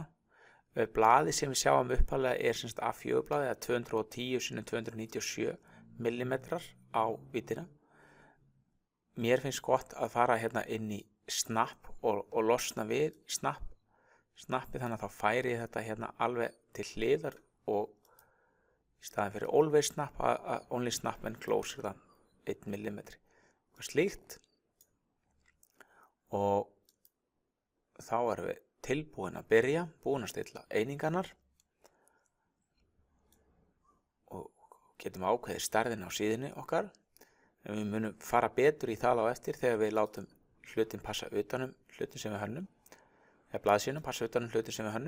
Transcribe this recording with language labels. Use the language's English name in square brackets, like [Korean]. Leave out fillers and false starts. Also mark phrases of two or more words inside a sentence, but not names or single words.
[Icelandic] Blaðið sem við sjáum upphaflega er semst A4 blaðið eða 210 x 297 millimetrar á víddina. Mér finnst gott að fara hérna inn í Snap og losna við snappið, þannig að þá færi ég þetta hérna alveg til hliðar og í staðin fyrir [English] always snap [Icelandic] að [English] only snap and closer than 1 mm, [Icelandic] eitthvað slíkt. Og þá erum við tilbúin að byrja, búin að stilla einingarnar og getum ákveðið stærðina á síðunni okkar. En við munum fara betur í það á eftir þegar við látum hlutin passa utanum hlutin sem við hönnum, eða blaðsíðuna passa utanum hlutin sem við hönnum.